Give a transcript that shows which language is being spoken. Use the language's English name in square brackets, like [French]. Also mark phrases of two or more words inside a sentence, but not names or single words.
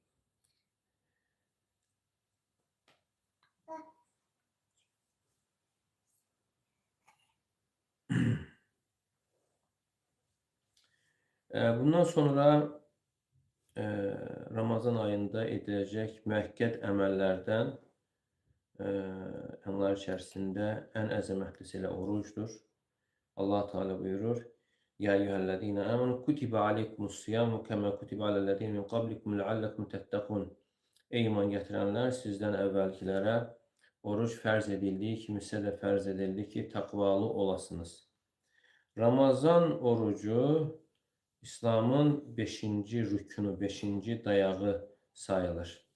[Azerbaijani] Bundan sonra Ramazan ayında ediləcək müəkkəd əməllərdən onlar içərisində ən əzəmətlisi ilə orucdur. Allah Teala buyurur: [Arabic] "يا أيها الذين آمنوا كتب عليكم الصيام كما كتب على الذين من قبلكم لعلكم تتقون." [Azerbaijani] Ey iman gətirənlər, sizdən əvvəlkilərə oruc fərz edildiyi kimi sizə də fərz edildi ki, təqvalı olasınız. Ramazan orucu İslamın 5-ci rükünü, 5-ci dayağı sayılır.